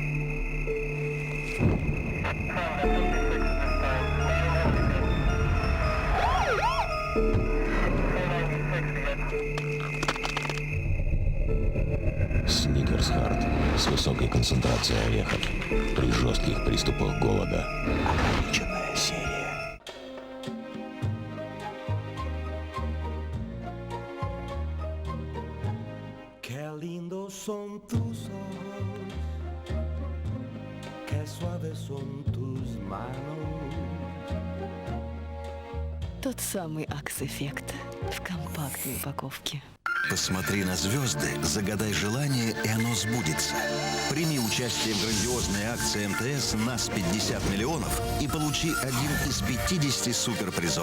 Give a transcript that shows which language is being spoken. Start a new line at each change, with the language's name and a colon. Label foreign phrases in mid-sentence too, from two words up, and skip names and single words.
Russian: Сникерс Хард с высокой концентрацией орехов при жестких приступах голода. Ограниченная серия.
Spanish: Qué lindos son tus ojos, qué suaves son tus manos.
Russian: Тот самый Акс-эффект в компактной упаковке. Посмотри на звезды, загадай желание, и оно сбудется. Прими участие в грандиозной акции МТС «Нас 50 миллионов» и получи один из 50 суперпризов.